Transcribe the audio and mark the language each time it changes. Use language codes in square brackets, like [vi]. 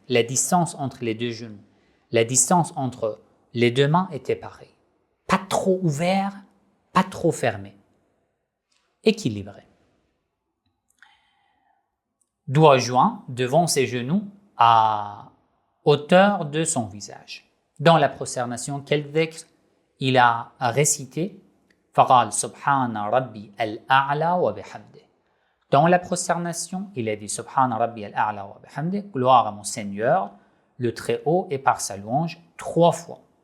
[fr] La distance entre les deux genoux, la distance entre les deux mains était pareille. Pas trop ouvert, pas trop fermé. Équilibré. Doigts joints devant ses genoux à hauteur de son visage. Dans la prosternation, quel dhikr il a récité? [ar] فقال سبحان ربي الأعلى وبحمده. [fr] Dans la prosternation, il a dit [ar] Subhana Rabbi al-A'la wa bihamdi, [fr] gloire à mon Seigneur, le Très-Haut et par sa louange, 3 fois.